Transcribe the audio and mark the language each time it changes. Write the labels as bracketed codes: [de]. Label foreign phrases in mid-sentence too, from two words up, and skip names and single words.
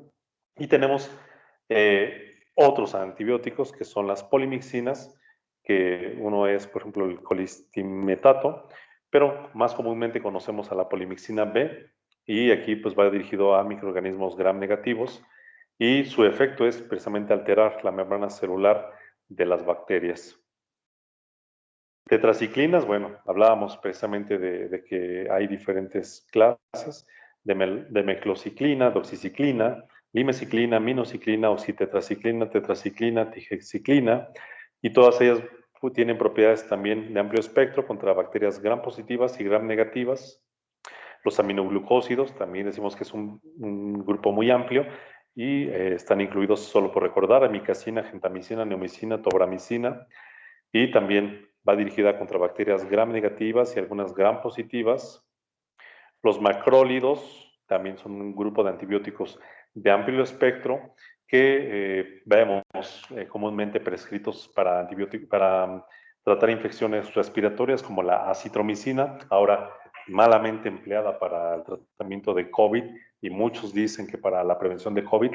[es] Y tenemos otros antibióticos que son las polimixinas, que uno es, por ejemplo, el colistimetato, pero más comúnmente conocemos a la polimixina B, y aquí pues va dirigido a microorganismos gram negativos, y su efecto es precisamente alterar la membrana celular de las bacterias. Tetraciclinas, bueno, hablábamos precisamente de que hay diferentes clases de meclociclina, doxiciclina, limeciclina, minociclina, oxitetraciclina, tetraciclina, tihexiclina, y todas ellas tienen propiedades también de amplio espectro contra bacterias gram positivas y gram negativas. Los aminoglucósidos también decimos que es un grupo muy amplio, y están incluidos, solo por recordar, amicacina, gentamicina, neomicina, tobramicina, y también va dirigida contra bacterias gram negativas y algunas gram positivas. Los macrólidos también son un grupo de antibióticos de amplio espectro que vemos comúnmente prescritos para tratar infecciones respiratorias, como la acitromicina, ahora malamente empleada para el tratamiento de COVID, y muchos dicen que para la prevención de COVID.